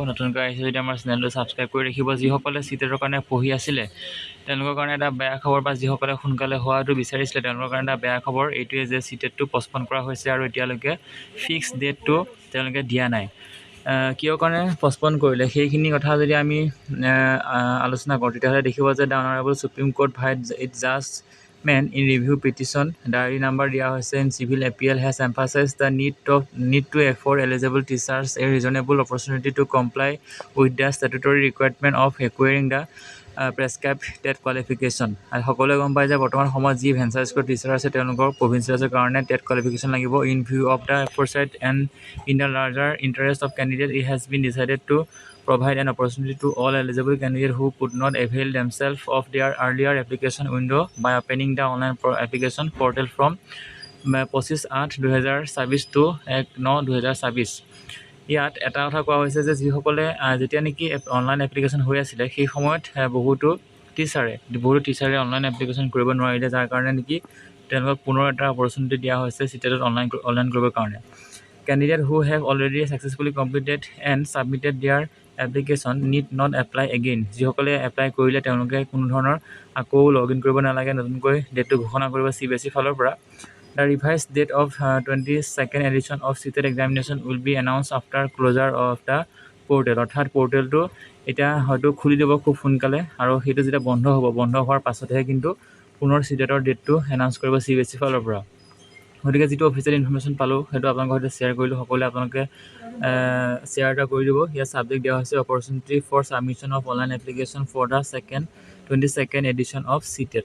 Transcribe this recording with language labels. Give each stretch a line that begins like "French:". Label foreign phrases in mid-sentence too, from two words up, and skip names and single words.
Assamese: নতুনকৈ আহিছে যদি আমাৰ চেনেলটো ছাবস্ক্ৰাইব কৰি ৰাখিব। যিসকলে চিটেটৰ কাৰণে পঢ়ি আছিলে তেওঁলোকৰ কাৰণে এটা বেয়া খবৰ, বা যিসকলে সোনকালে হোৱাটো বিচাৰিছিলে তেওঁলোকৰ কাৰণে এটা বেয়া খবৰ এইটোৱে যে চিটেটটো পষ্টপন কৰা হৈছে আৰু এতিয়ালৈকে
English: fix date
Assamese: তেওঁলোকে দিয়া নাই। কিয় কাৰণে পষ্টপন কৰিলে সেইখিনি কথা যদি আমি আলোচনা কৰোঁ তেতিয়াহ'লে দেখিব যে
English: the Honourable Supreme Court vide its judgement in review petition diary number
Assamese: দিয়া হৈছে
English: in civil appeal has emphasised the need to afford eligible teachers a reasonable opportunity to comply with the statutory requirement of acquiring the prescribed TET qualification।
Assamese: আৰু সকলোৱে গম পায় যে বৰ্তমান সময়ত যি
English: venture school teacher
Assamese: আছে তেওঁলোকৰ প্ৰভিঞ্চিয়েলৰ কাৰণে
English: TET qualification
Assamese: লাগিব।
English: in view of the aforesaid and in the larger interest of candidates, it has been decided to provide an opportunity to all eligible candidates who could not avail themselves of their earlier application window by opening the online application portal from 25/8/2024 to 1/9/2024।
Assamese: ইয়াত এটা কথা কোৱা হৈছে যে যিসকলে যেতিয়া নেকি
English: online application
Assamese: হৈ আছিলে সেই সময়ত বহুতো টিচাৰে
English: online application
Assamese: কৰিব নোৱাৰিলে, যাৰ কাৰণে নেকি তেওঁলোকক পুনৰ এটা অপৰচুনিটি দিয়া হৈছে চিটেটত অনলাইন কৰিবৰ কাৰণে।
English: Candidates who have already successfully completed and submitted their application need not apply again।
Assamese: যিসকলে এপ্লাই কৰিলে তেওঁলোকে কোনো ধৰণৰ আকৌ
English: log in
Assamese: কৰিব নালাগে, নতুনকৈ ডেটটো ঘোষণা কৰিব CBSE ফালৰ পৰা।
English: The revised date of 22nd edition of CTET examination will be announced after closure of the portal।
Assamese: অৰ্থাৎ পৰ্টেলটো এতিয়া হয়তো খুলি দিব খুব সোনকালে, আৰু সেইটো যেতিয়া বন্ধ হোৱাৰ পাছতহে কিন্তু পুনৰ চিটেটৰ ডেটটো এনাউন্স কৰিব CBSE ফালৰ পৰা। গতিকে যিটো
English: official information
Assamese: পালোঁ সেইটো আপোনালোকৰ সৈতে শ্বেয়াৰ কৰিলোঁ। সকলোৱে আপোনালোকে শ্বেয়াৰ এটা কৰি দিব। ইয়াত ছাবজেক্ট দিয়া হৈছে
English: opportunity for submission of online application for the 22nd edition of CTET.